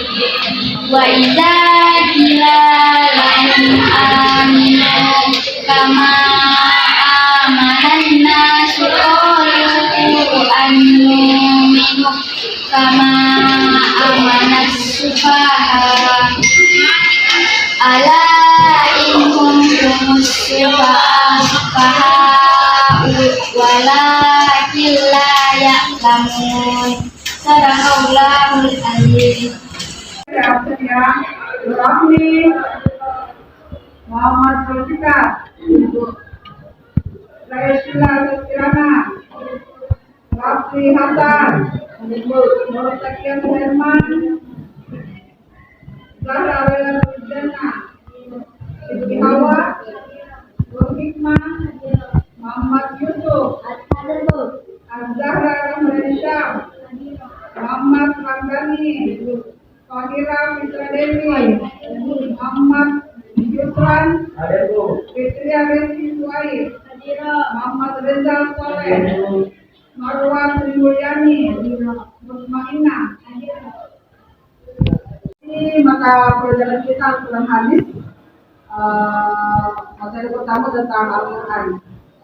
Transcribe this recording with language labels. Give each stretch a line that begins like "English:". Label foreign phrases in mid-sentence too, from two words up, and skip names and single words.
Arabic: وإذا قيل لهم آمنوا كما آمن الناس قالوا أنؤمن كما آمن السفهاء ألا إنهم هم السفهاء ولكن لا يعلمون. صدق الله العظيم.
Indonesian: Rahmi Muhammad Zulfikar, Laisila Kirana, Rafi Hasan, Nur Takian Herman, Zahra Rujana, Siti Hawa, Nur Hikmah, Muhammad Yusuf, Az-Zahra Rahmanisha, Muhammad Ramdhani, Fahira Fitra Dewi, Muhammad Yusran, Fitri Aresi Suhaib, Muhammad Reza Soleh, Marwan Sri Mulyani, Mutmainah. Ini mata pelajaran kita Al-Quran Hadis. Materi pertama tentang Al-Quran.